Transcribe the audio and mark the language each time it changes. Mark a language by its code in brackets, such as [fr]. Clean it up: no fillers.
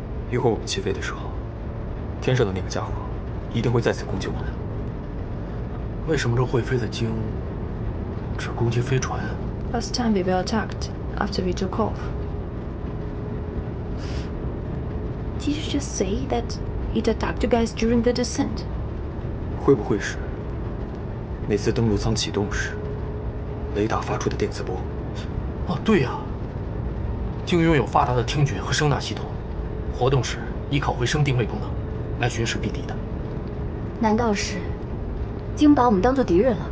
[zh] 一会儿我们起飞的时候，天上的那个家伙一定会再次攻击我们。为什么这会飞的鲸只攻击飞船 [en] ？Last time we were attacked after we took off. Did you just say that it attacked you guys during the descent? [zh] 会不会是那次登陆舱启动时，雷达发出的电磁波？哦，对呀，鲸拥有发达的听觉和声纳系统。活动时依靠回声定位功能来寻食避敌的。难道是鲸把我们当作敌人了？